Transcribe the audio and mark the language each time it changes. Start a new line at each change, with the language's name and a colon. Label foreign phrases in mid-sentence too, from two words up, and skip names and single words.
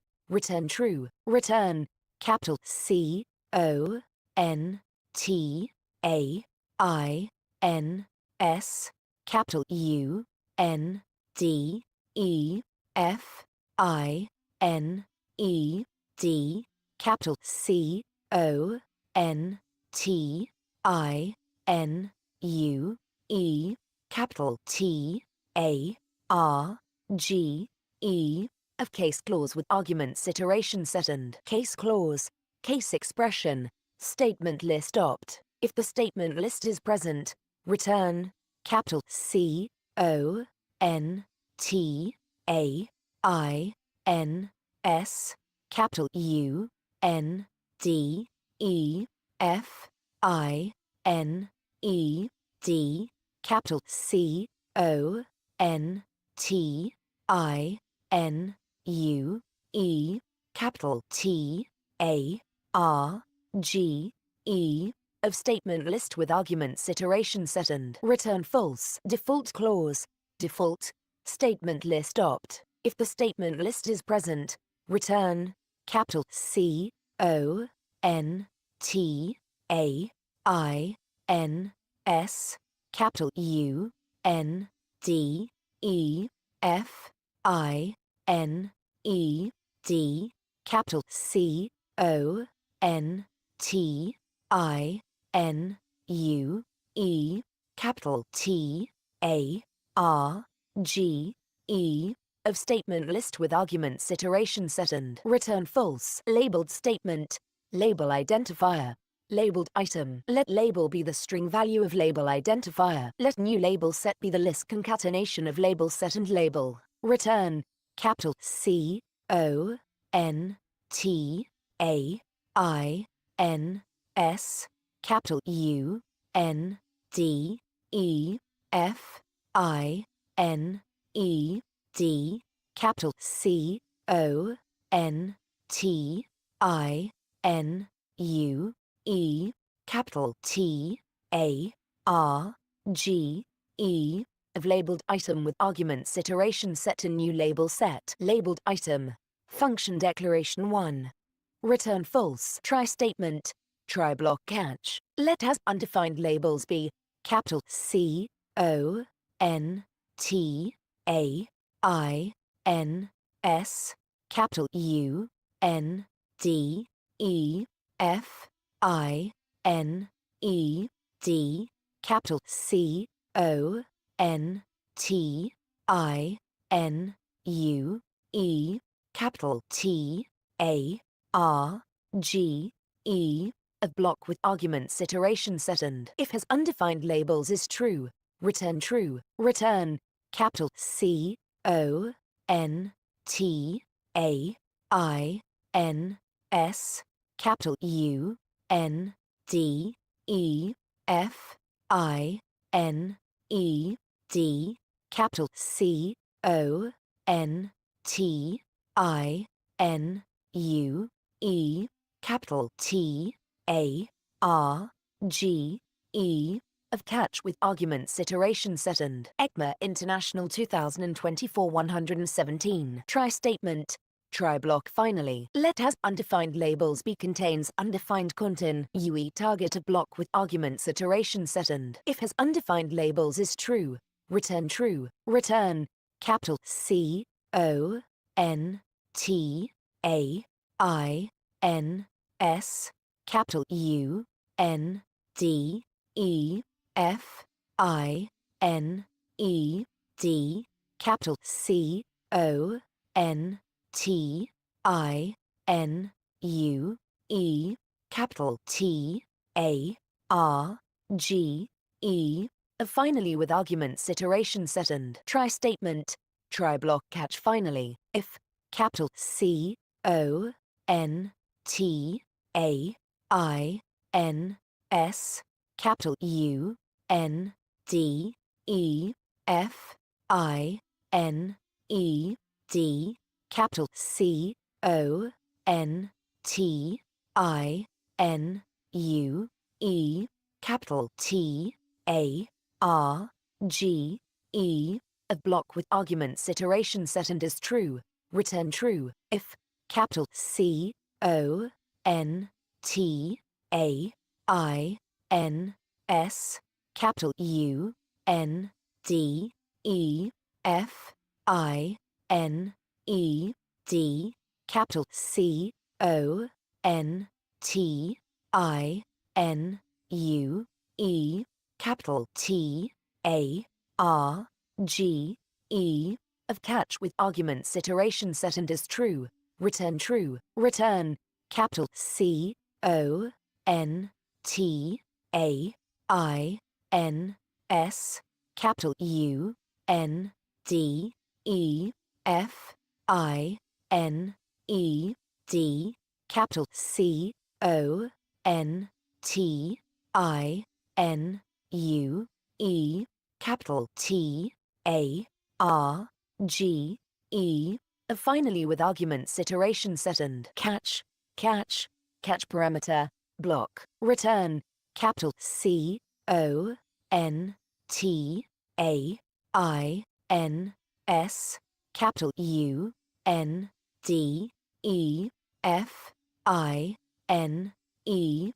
English: Return true. Return capital C O N T A I N S capital U N D E F I N E D capital C O N T I N U E capital T A R G E of case clause with arguments iteration set and case clause case expression statement list opt if the statement list is present. Return capital C O N T A I N S capital U N D E F I N E D capital C O N T I N U E capital T A R G E of statement list with arguments iteration set and return false default clause default statement list opt if the statement list is present. Return capital C O N T A I N S capital U N D E F I N E D capital C O N T I N U E capital T A R G E of statement list with arguments iteration set and return false labeled statement label identifier labeled item. Let label be the string value of label identifier. Let new label set be the list concatenation of label set and label. Return capital C O N T A I N S capital U N D E F I N E D capital C O N T I N U E capital T A R G E of labeled item with arguments iteration set to new label set labeled item function declaration 1 return false try statement try block catch. Let has undefined labels be capital C O N T A I N S capital U N D E F I N E D capital C O N T I N U E capital T A R G E of block with arguments iteration set and if has undefined labels is true. Return true. Return capital C O N T A I N S capital U N D E F I N E D capital C O N T I N U E capital T A R G E of catch with arguments iteration set and ECMA International 2024 117 try statement. Try block finally. Let has undefined labels be contains undefined content. UE target a block with arguments iteration set and if has undefined labels is true, return true. Return capital C O N T A I N S capital U N D E F I N E D capital C O N T I N U E capital T A R G E finally with arguments iteration set and try statement. Try block catch finally if capital C O N T A I N S capital U N D E F I N E D capital C O N T I N U E capital T A R G E a block with arguments iteration set and is true, return true if capital C O N T A I N S capital U N D E F I N E D capital C O N T I N U E capital T A R G E of catch with arguments iteration set and is true, return true. Return capital C O N T A I N S capital U N D E F I N E D capital C O N T I N U E capital T A R G E finally with arguments iteration set and catch parameter block return capital C O N T A I N S capital U N D E F I N E